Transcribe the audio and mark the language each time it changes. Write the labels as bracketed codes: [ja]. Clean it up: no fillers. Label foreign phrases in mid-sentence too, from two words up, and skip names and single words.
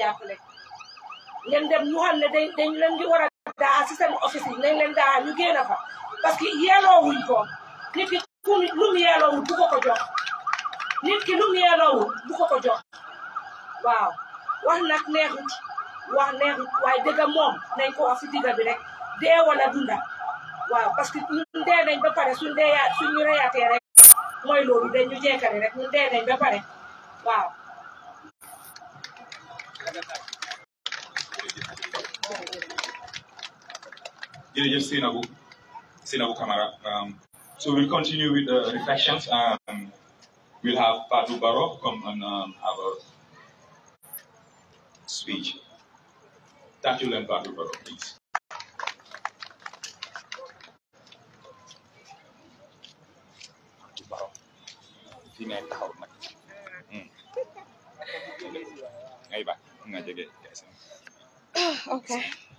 [wo] jàppale ngeen dem ñu xam ne dañ leen di war a daa si seen office yi nañ leen daa ñu génn fa parce que yeeloowuñ ko nit ki lu mu yeeloowul du ko jox nit ki lu mu yeeloowul du ko jox waaw wax nag neexut waaye dëgg moom nañ ko wax si digga bi rek dee wala dunda waaw parce que ñun dee nañ ba pare suñu reyaatee rek mooy loolu dañu jekkale rek ñun dee nañ ba pare waaw. jërëjëf Seynabou Camara. [en] So we'll continue with the reflections. We'll have Fatou Barrow come and have a speech. Thank you, Fatou Barrow, please. Okay.